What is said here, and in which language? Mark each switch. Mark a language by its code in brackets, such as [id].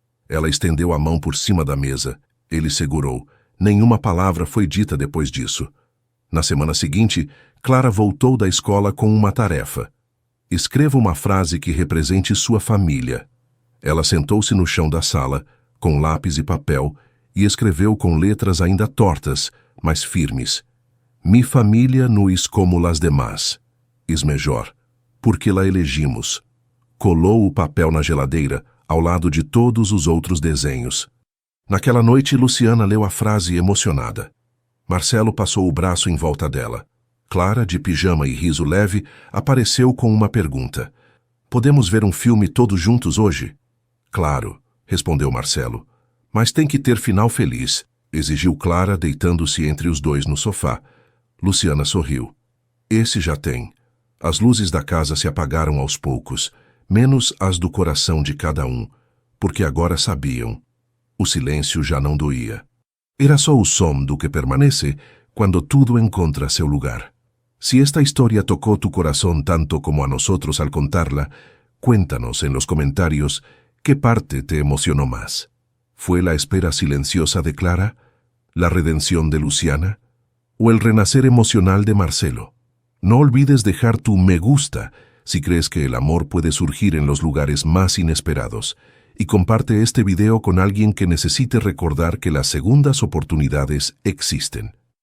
[pt] Ela estendeu a mão por cima da mesa. Ele segurou. Nenhuma palavra foi dita depois disso. Na semana seguinte, Clara voltou da escola com uma tarefa. Escreva uma frase que represente sua família. Ela sentou-se no chão da sala, com lápis e papel, e escreveu com letras ainda tortas, mas firmes. [es] Mi família no es como las demás. Es melhor, porque la elegimos. [pt] Colou o papel na geladeira, ao lado de todos os outros desenhos. Naquela noite, Luciana leu a frase emocionada. Marcelo passou o braço em volta dela. Clara, de pijama e riso leve, apareceu com uma pergunta. Podemos ver um filme todos juntos hoje? Claro, respondeu Marcelo. Mas tem que ter final feliz, exigiu Clara, deitando-se entre os dois no sofá. Luciana sorriu. Esse já tem. As luzes da casa se apagaram aos poucos, menos as do coração de cada um, porque agora sabiam. O silêncio já não doía. Era só o som do que permanece quando tudo encontra seu lugar. [es] Si esta historia tocó tu corazón tanto como a nosotros al contarla, cuéntanos en los comentarios qué parte te emocionó más. ¿Fue la espera silenciosa de Clara? ¿La redención de Luciana? ¿O el renacer emocional de Marcelo? No olvides dejar tu me gusta si crees que el amor puede surgir en los lugares más inesperados, y comparte este video con alguien que necesite recordar que las segundas oportunidades existen.